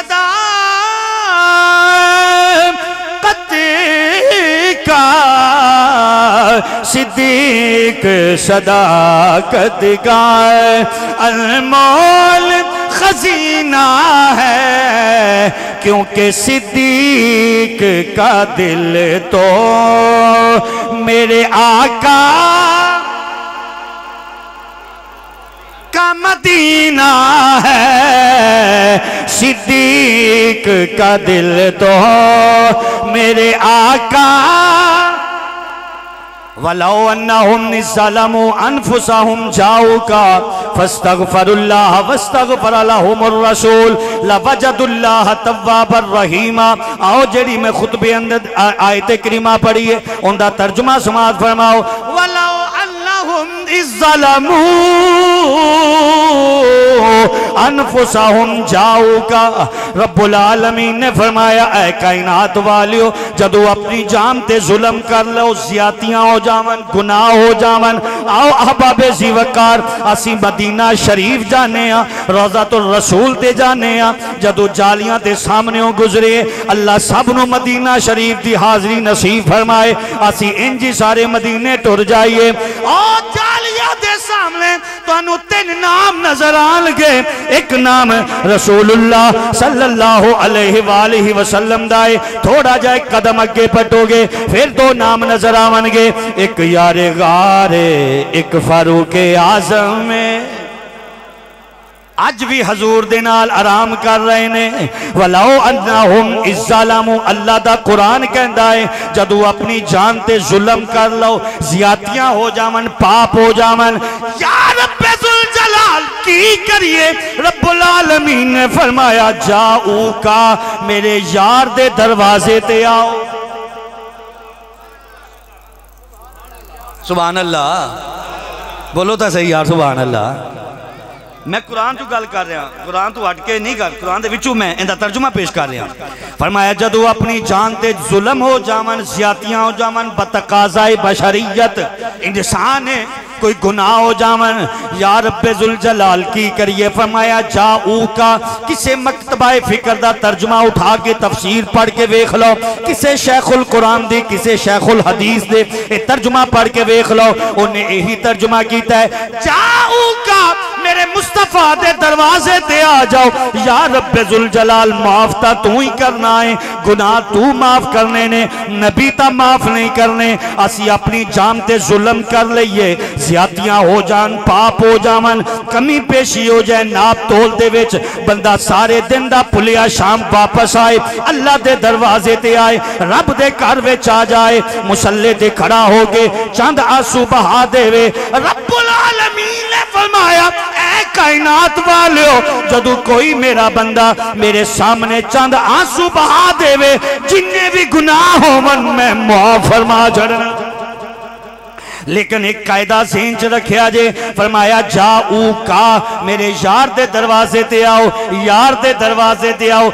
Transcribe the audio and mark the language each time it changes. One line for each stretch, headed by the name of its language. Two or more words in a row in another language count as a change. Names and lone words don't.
Urdu: صداقت کا، صدیق صداقت کا انمول خزینہ ہے، کیونکہ صدیق کا دل تو میرے آقا کا مدینہ ہے، صدیق کا دل تو میرے آقا.
Arabic: ولو أنهم ظلموا أنفسهم جاءوك فاستغفروا الله واستغفر لهم الرسول لوجدوا الله توابا رحيما.
Punjabi: آؤ جیہڑی میں خطبے اندر آیت کریمہ پڑھی ہے انکا ترجمہ سماج فرماؤ.
Arabic: ولو أنهم ظلموا أنفسهم جاءوك, رب العالمين
Punjabi: نے فرمایا اے کائنات والیو جدوں اپنی جان تے ظلم کر لو، زیادتیاں ہو جاون، گناہ ہو جاون، آؤ احبابِ ذیوقار اسی مدینہ شریف جانے آں، روضۃ الرسول تے جانے آں. جدوں جالیاں تے سامنے گزرے اللہ سب نوں مدینہ شریف دی حاضری نصیب فرمائے، اسی انج ہی سارے مدینے ٹر جائیے. اور جالیاں دے سامنے تہانوں تین نام نظر آنگے، اک نام رسول اللہ
Arabic: صلى الله عليه وسلم
Punjabi: دا ہے، تھوڑا جا اک قدم اگے پٹو گے فیر دو نام نظر آونگے، اک یارِ غار اک فاروق اعظم میں اج وی حضور دے نال آرام کر رہے نے.
Arabic: ولو أنهم إذ ظلموا
Punjabi: اللہ دا قرآن کہندا ہے جدوں اپنی جان تے ظلم کر لو، زیادتیاں ہو جاون، پاپ ہو جاون، یا
Arabic: رب ذو الجلال
Punjabi: کی کریے.
Arabic: رب العالمين
Punjabi: نے فرمایا جاؤ کا میرے یار دے دروازے تے آؤ.
Arabic: سبحان الله
Punjabi: بولو تو سہی یار,
Arabic: سبحان الله.
Punjabi: میں قرآن تو گل کر رہا، قرآن تو ہٹ کے نہیں کر، قرآن دے وچوں میں انکا ترجمہ پیش کر رہا. فرمایا جدوں اپنی جان تے ظلم ہو جاون، زیادتیاں ہو جاون، بتقاضائے بشریت انسان ہے کوئی گناہ ہو جاون، یا
Arabic: رب ذو الجلال
Punjabi: کی کریے. فرمایا جاؤ کا کسے مکتبۂ فکر دا ترجمہ اٹھا کے تفسیر پڑھ کے ویکھ لو، کسے شیخ القرآن دی، کسے شیخ الحدیث دے ترجمہ پڑھ کے ویکھ لو، انہیں یہی ترجمہ کیا ہے جاؤ کا میرے مصطفیٰ دے دروازے تے آ جاؤ. یا
Arabic: رب ذو الجلال
Punjabi: معاف تاں تو ہی کرنا ہے، گناہ تو معاف کرنے نے، نبی تاں معاف نہیں کرنے. اسی اپنی جان تے ظلم کر لئیے، زیادتیاں ہو جان، پاپ ہو جاون، کمی پیشی ہو جائے، ناپ تول دے وچ بندہ سارے دن دا بھلیا شام واپس آئے، اللہ دے دروازے تے آئے، رب دے گھر وچ آ جائے، مصلے تے کھڑا ہو کے چند آنسو بہا دیوے.
Arabic: رب العالمين
Punjabi: نے فرمایا اے کائنات والیو جدوں کوئی میرا بندہ میرے سامنے چند آنسو بہا دیوے، جنے وی گناہ ہوون میں معاف فرما چھڈنا. لیکن اک قاعدہ ذہن چ رکھیا جے، فرمایا جاؤ کا میرے یار دے دروازے تے آؤ، یار دے دروازے تے آؤ.